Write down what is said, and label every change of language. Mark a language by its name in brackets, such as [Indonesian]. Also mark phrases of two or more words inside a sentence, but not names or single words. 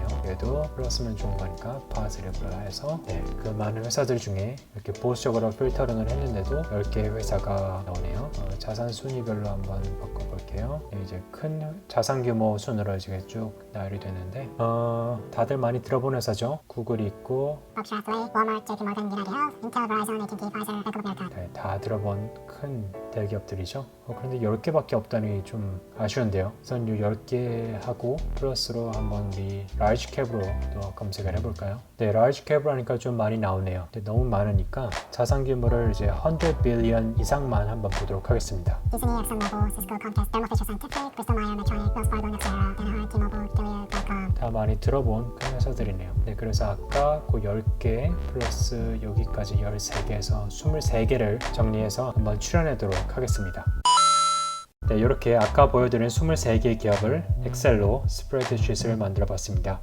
[Korean] 얘도 플러스면 좋은 거니까 positive로 해서 그 많은 회사들 중에 이렇게 보수적으로 필터링을 했는데도 10개의 회사가 나오네요. 자산 순위별로 한번 바꿔볼게요. 이제 큰 자산 규모 순으로 이제 쭉 나열이 되는데 다들 많이 들어본 회사죠. 구글이 있고 Berkshire Hathaway, Walmart, JP Morgan, United Health, Intel, Verizon, AT&T, Pfizer, Bank of America. 네, 다 들어본 큰 대기업들이죠. 그런데 10개밖에 없다니 좀 아쉬운데요. 우선 이 10개 하고 플러스로 한번 이 [English] large cap [Korean] 으로 또 검색을 해볼까요? 네, [English] large cap [Korean] 으로 하니까 좀 많이 나오네요. 근데 너무 많으니까 자산 규모를 이제 100 billion 이상만 한번 보도록 하겠습니다. Disney, ExxonMobil, Cisco, Comcast, Thermo Fisher Scientific, Bristol Myers, Medtronic, Wells Fargo, Nexera, Danaher, T-Mobile, Gilead, Qualcomm. 다 많이 들어본 큰 회사들이네요. 네, 그래서 아까 그 10개 플러스 여기까지 13개에서 23개를 정리해서 한번 출연하도록 하겠습니다. 네, 이렇게 아까 보여드린 23개의 기업을 엑셀로 스프레드शी트를 만들어 봤습니다.